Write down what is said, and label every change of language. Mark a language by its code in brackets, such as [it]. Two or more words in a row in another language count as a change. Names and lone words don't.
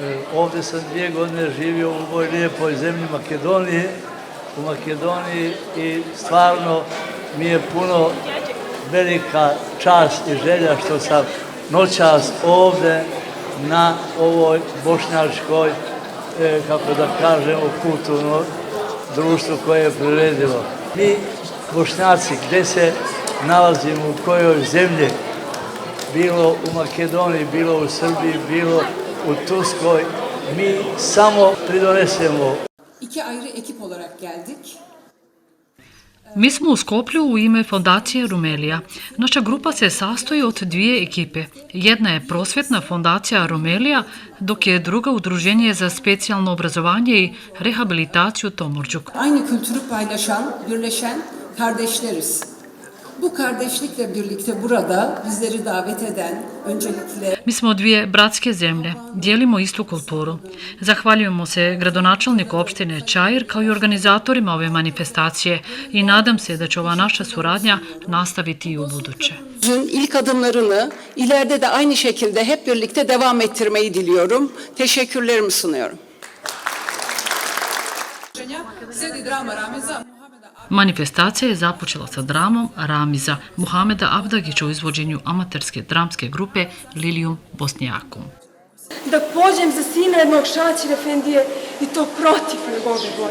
[bs] Ovdje sam 2 godine živio u ovoj lijepoj zemlji Makedoniji, u Makedoniji i stvarno mi je puno velika čast i želja što sam noćas ovdje na ovoj bošnjačkoj, kako da kažemo, kulturno društvo koje je priredilo. Mi, Bošnjaci, gdje se nalazimo, u kojoj zemlji, bilo u Makedoniji, bilo u Srbiji, bilo u Turskoj, mi samo pridonesemo. [tr] 2 ayrı ekip olarak geldik. [bs] Mi smo u Skoplju u ime fondacije Rumelija. Naša grupa se sastoji od 2 ekipe. Jedna je prosvjetna fondacija Rumelija, dok je druga udruženje za specijalno obrazovanje i rehabilitaciju Tomurcuk. [tr] Aynı kültürü paylaşan, birleşen kardeşleriz. Bu kardeşlikle birlikte burada bizleri davet eden öncelikle [bs] Mi smo 2 bratske zemlje, dijelimo istu kulturu. Zahvaljujemo se gradonačelniku opštine Čair kao i organizatorima ove manifestacije i nadam se da će ova naša suradnja nastaviti i u buduće. [tr] İlk adımlarını ileride de aynı şekilde hep birlikte devam ettirmeyi diliyorum. Teşekkürlerimi sunuyorum. [bs] slijedi drama Ramiza. Manifestacija je započela sa dramom Ramiza Muhameda Abdagića u izvođenju amaterske dramske grupe Lilijum Bosnjakum. Da pođem za sina jednog Šaćir Efendije i to protiv njegove volje.